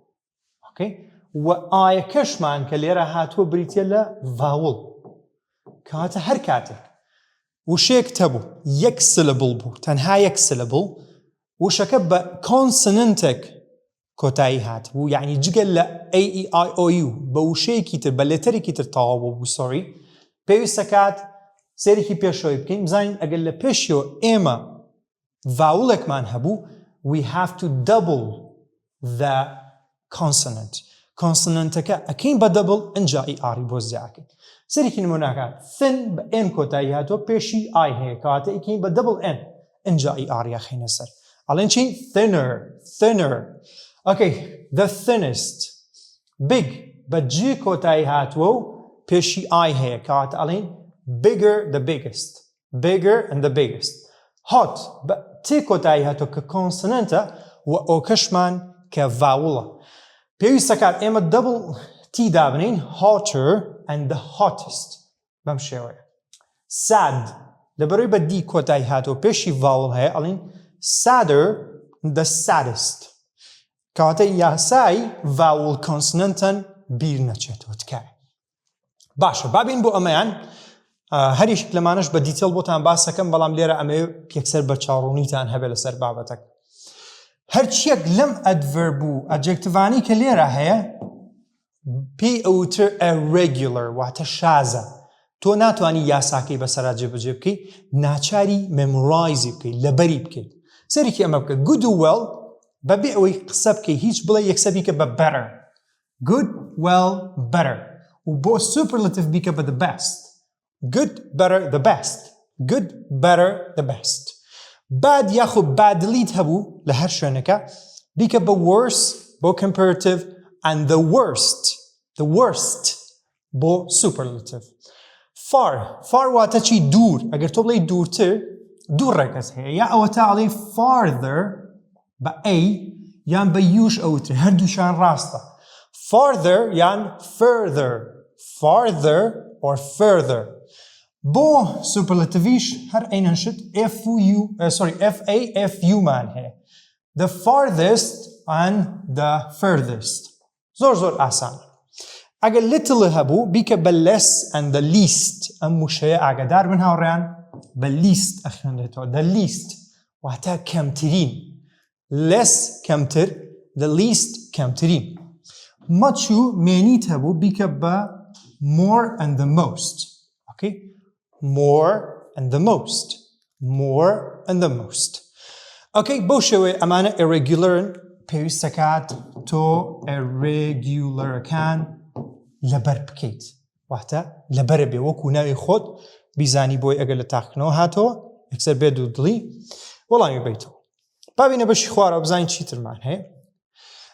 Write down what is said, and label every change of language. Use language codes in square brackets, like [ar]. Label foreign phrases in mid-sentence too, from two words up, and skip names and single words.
[ckb] و ئایەکەشمان کە لێرە هاتووە بریتە لە ڤاوڵ کەواتە هەر کاتێک وشەیەک هەبوو یەک syllable بوو تەنها یەک syllable وشەکە بە کۆنسننتێک کۆتایی هات بوو یعنی جگەل لە AEIOU بە وشەیەکی تر بە لێتەرێکی تر تەواو بوو سۆری پێویستە کات سێرێکی پێشەوەی بکەین بزانین ئەگەر لە پێشیەوە ئێمە ڤاوڵێکمان هەبوو [en] we have to double the consonant [ckb] کۆنسننتەکە ئەکەین بە double ئەنجا ئاری بۆ زیاکەین سێرێکی نمونەکە thin بە n کۆتایی هاتووە پێشی I هەیە کەواتە ئەکەین بە [en] double n [ckb] ئەنجا ئاری ئەخەینە سەر ئەڵێن چی [en] thinner okay the thinnest [ckb] big بە G کۆتایی هاتووە و پێشی I هەیە کەواتە ئەڵێن bigger [en] and the biggest [ckb] hot بە T کۆتایی هاتووە کە کۆنسننتە و ئۆکەشمان کە ڤاوڵە پێویستە کات ئێمە double T دابنین [en] hotter and the hottest [ckb] بەم شێوەیە sad لەبەرەوەی بە D کۆتایی هاتووە پێشی ڤاوڵ هەیە ئەڵێن [en] sadder the saddest [ckb] کەواتە یاسای ڤاوڵ کۆنسننتەن بیر نەچێتەوە تکایە باشە بابین بۆ ئەمەیان هەریشک لەمانش بە دیتێل بۆتان باسەکەم بەڵام لێرە ئەمە یەکسەر بە چاڕوونیتان هەبێت لەسەر بابەتەک هەرچیەک لەم ئەدڤەرب و ئەجێکتڤانی کە لێرە هەیە پێی ئەوتر irregular واتە شازە تۆ ناتوانی یاساکەی بەسەرا جێبەجێ بکەی ناچاری مێمۆرایزی بکەیت لەبەری بکەیت سەرێکی ئەمە بکە good و well بەبێ ئەوەی قسە بکەی هیچ بڵێ یەکسە بیکە بە [en] better good well better [ckb] و بۆ superlative بیکە بە [en] the best good better the best good better the best bad [ckb] یاخۆ badly هەبوو لە هەر شوێنەکە بیکە بە worse بۆ comparative [en] and the worst [ckb] بۆ superlative far واتە چی دوور ئەگەر تۆ بڵێ دوورتر دوو ڕێکەس هەیە یا ئەوە تا ئەڵێ farther بە A یان بە یوش ئەوتر هەردووشان ڕاستە farther یان [en] farther or further [ckb] بۆ superlativeیش هەر ئەینەشت FAFU مان هەیە [en] the farthest and the [ckb] furthest زۆر ئاسان ئەگەر little هەبوو بیکە بە [en] less and the least [ckb] ئەم وشەیە ئاگادار بن هاوڕێیان بە least ئەخوێنرێتەوە [en] the least [ckb] واتە کەمترین less کەمتر [en] the least [ckb] کەمترین much و مێنیت هەبوو بیکە بە [en] more and the most okay more and the most okay [ckb] بۆ شێوەیە ئەمانە irregular پێویستە کات تۆ irregularەکان لەبەر بکەیت واتە لەبەرە بێ وەکو ناوی خۆت بیزانی بۆی ئەگەر لە تاقنەوە هاتەوە یەکسەر بێت و دڵی وەڵامی بیتەوە بابینە بەشی خوارەوە بزانین چیترمان هەیە